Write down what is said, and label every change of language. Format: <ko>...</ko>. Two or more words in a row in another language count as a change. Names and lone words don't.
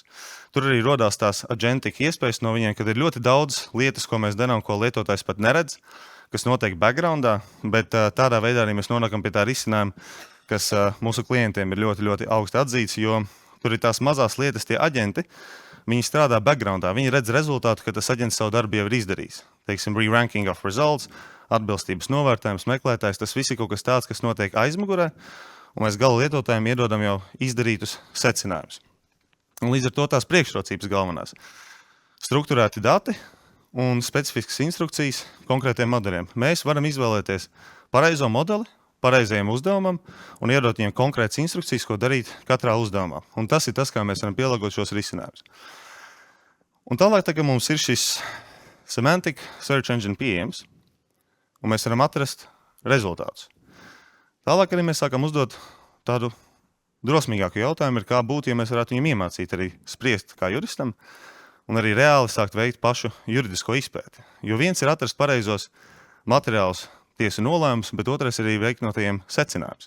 <lv>Tur arī rodās tās agentika iespējas no viņiem, kad ir ļoti daudz lietas, ko mēs darām, ko lietotājs pat neredz, kas notiek backgroundā, bet tādā veidā arī mēs nonākam pie tā risinājuma, kas mūsu klientiem ir ļoti, ļoti augsti atzīts, jo tur ir tās mazās lietas, tie aģenti, viņi strādā backgroundā, viņi redz rezultātu, ka tas aģents savu darbu jau ir izdarījis. Teiksim,</lv> <en>re-ranking of results,</en> <lv>atbilstības novērtējums, meklētājs, tas viss ir kaut kas tāds, kas notiek aizmugurē, un mēs gala lietotājiem iedodam jau izdarītus secinājumus. Un līdz ar to tās priekšrocības galvenās. Strukturēti dati un specifiskas instrukcijas konkrētiem modeļiem. Mēs varam izvēlēties pareizo modeli, pareizajam uzdevumam un iedot viņiem konkrētas instrukcijas, ko darīt katrā uzdevumā. Un tas ir tas, kā mēs varam pielāgot šos risinājumus. Un tālāk tagad mums ir šis</lv> <en>semantic search engine</en> <lv>pieejams, un mēs varam atrast rezultātus. Tālāk arī mēs sākam uzdot tādu drosmīgāku jautājumu, kā būtu, ja mēs varētu viņiem iemācīt arī spriest kā juristam, un arī reāli sākt veikt pašu juridisko izpēti. Jo viens ir atrast pareizos materiālus, tiesu nolēmums, bet otrais arī veikt no tajiem secinājums.</lv>